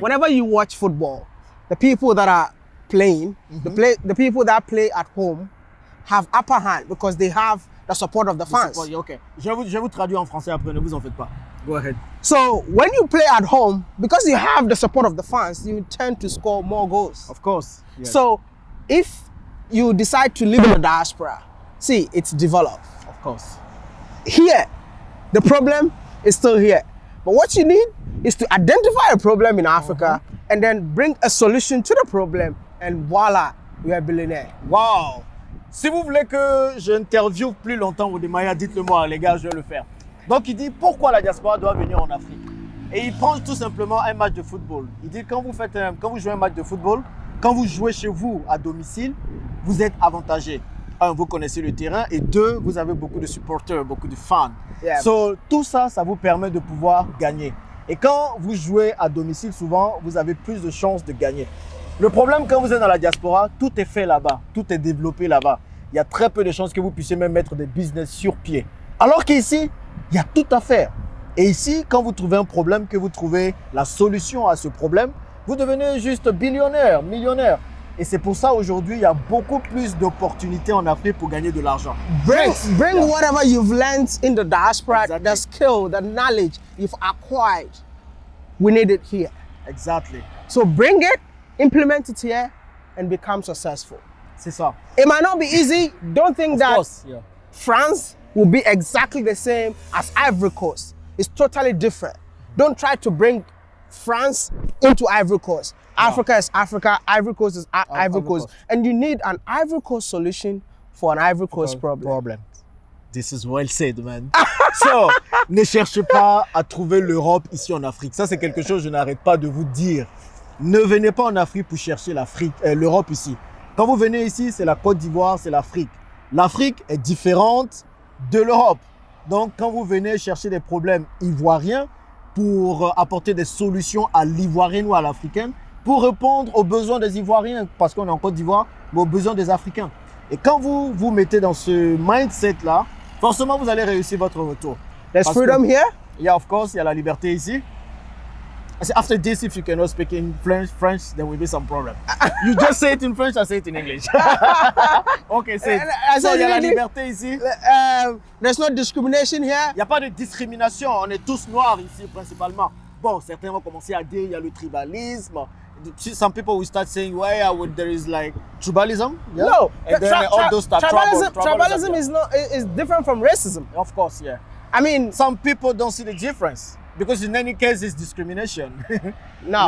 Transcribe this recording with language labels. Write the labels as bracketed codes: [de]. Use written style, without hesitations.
[en] Whenever you watch football, the people that are playing, the people that play at home have upper hand because they have the support of the fans. Okay. [fr] Je vais vous traduire en français après, ne vous en faites pas. [en] Go ahead. So when you play at home, because you have the support of the fans, you tend to score more goals. Of course. Yes. So if you decide to live in the diaspora, see, it's developed. Of course. Here, the problem is still here. But what you need is to identify a problem in Africa and then bring a solution to the problem, and voila, you are a billionaire. Wow. [fr] Si vous voulez que j'interviewe plus longtemps Wodemaya, dites-le moi, les gars, je vais le faire. Donc, il dit pourquoi la diaspora doit venir en Afrique. Et il prend tout simplement un match de football. Il dit quand vous jouez un match de football, quand vous jouez chez vous à domicile, vous êtes avantagé. 1, vous connaissez le terrain et 2, vous avez beaucoup de supporters, beaucoup de fans. So, tout ça, ça vous permet de pouvoir gagner. Et quand vous jouez à domicile, souvent, vous avez plus de chances de gagner. Le problème, quand vous êtes dans la diaspora, tout est fait là-bas, tout est développé là-bas. Il y a très peu de chances que vous puissiez même mettre des business sur pied. Alors qu'ici, il y a tout à faire. Et ici, quand vous trouvez un problème, que vous trouvez la solution à ce problème, vous devenez juste billionnaire, millionnaire. Et c'est pour ça aujourd'hui, il y a beaucoup plus d'opportunités en Afrique pour gagner de l'argent. [en] Bring whatever you've learned in the diaspora, Exactly. the skill, the knowledge you've acquired. We need it here. Exactly. So bring it, implement it here, and become successful. [fr] C'est ça. [en] It might not be easy. Don't think Of that course, yeah. France will be exactly the same as Ivory Coast. It's totally different. Don't try to bring France into Ivory Coast. Africa is Africa, Ivory Coast is Ivory Coast. And you need an Ivory Coast solution for an Ivory Coast problem. This is well said, man. [fr] So, ne cherchez pas à trouver l'Europe ici en Afrique. Ça, c'est quelque chose que je n'arrête pas de vous dire. Ne venez pas en Afrique pour chercher l'Europe ici. Quand vous venez ici, c'est la Côte d'Ivoire, c'est l'Afrique. L'Afrique est différente de l'Europe. Donc, quand vous venez chercher des problèmes ivoiriens pour apporter des solutions à l'ivoirienne ou à l'africaine, pour répondre aux besoins des Ivoiriens, parce qu'on est en Côte d'Ivoire, mais aux besoins des Africains. Et quand vous vous mettez dans ce mindset-là, forcément, vous allez réussir votre retour. [en] There's freedom here. Yeah, of course, [fr] il y a la liberté ici. [en] I say, after this, if you cannot speak in French, there will be some problem. You just say it in French, I say it in English. Okay, say it. So, [fr] il y a la liberté ici. [en] There's no discrimination here. [fr] Il n'y a pas de discrimination. On est tous noirs ici, principalement. Bon, certains vont commencer à dire il y a le tribalisme. [en] Some people will start saying, there is like tribalism. Yeah? No, And then all those start tribalism is different from racism. Of course, yeah. I mean, Some people don't see the difference because in any case, it's discrimination. no.